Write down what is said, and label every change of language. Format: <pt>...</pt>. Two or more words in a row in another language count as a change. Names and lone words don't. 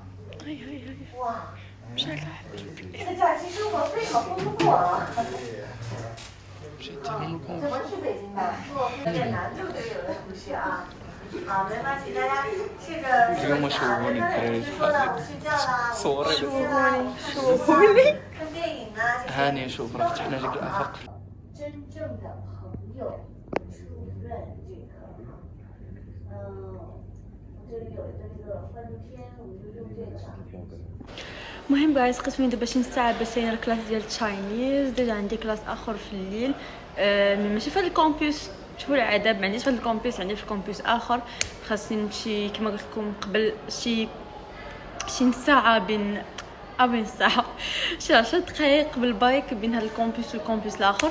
<zh>哇，这个假期生活非常丰富啊。怎么去北京的？坐有点难度，对有的同学啊。好，没关系，大家这个是说的我睡觉啦，我逛街啦，我看书啦，看电影啦，这些。</zh> <ar>هاني نشوف راه فتحنا لك الافاق.</ar> <zh>真正的朋友初认这个，我这里有这个幻灯片，我们就用这个。</zh> <ar>المهم جايز قسمين دابا شي ساعه باش ندير الكلاس ديال التشاينيز. ديجا عندي كلاس اخر في الليل ماشي في الكامبوس. شوفوا العذاب ما عنديش في الكامبوس، عندي في الكامبوس اخر. خاصني نمشي كما قلت لكم قبل شي ساعه بين ساعه شي 10 دقائق قبل البايك بين هذا الكامبوس والكامبوس الاخر.</ar>